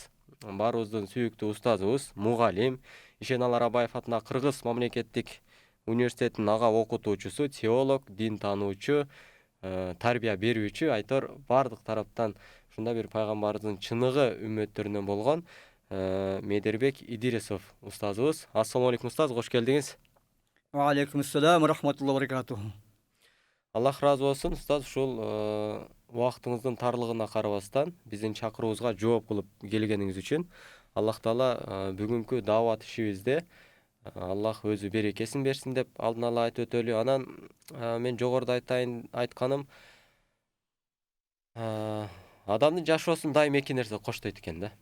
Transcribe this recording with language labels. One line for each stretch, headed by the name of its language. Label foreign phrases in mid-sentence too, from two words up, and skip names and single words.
Kyrgyz: Баарыбыздын сүйүктүү устазыбыз, мугалим, Ишенал Арабаев атындагы Кыргыз мамлекеттик университетинин ага окутуучусу, теолог, дин таануучу, тарбия берүүчү, айтор бардык тараптан ушундай бир пайгамбарыбыздын чыныгы үммөттөрүнөн болгон Медербек Идирисов устазыбыз.
Arabic: السلام عليكم
Kyrgyz: устаз, кош келдиңиз.
Arabic: وعليكم السلام ورحمة الله وبركاته.
Kyrgyz: Аллах разы болсун устаз, ушул убактыңыздын тарлыгына карабастан биздин чакыруубузга жооп кылып келгениңиз үчүн Аллах Таала бүгүнкү даават ишибизде Аллах өзү берекесин берсин деп алдын ала айтып өтөлү. Анан мен жогоруда айтканым, адамдын жашоосун дайым эки нерсе коштойт экен да.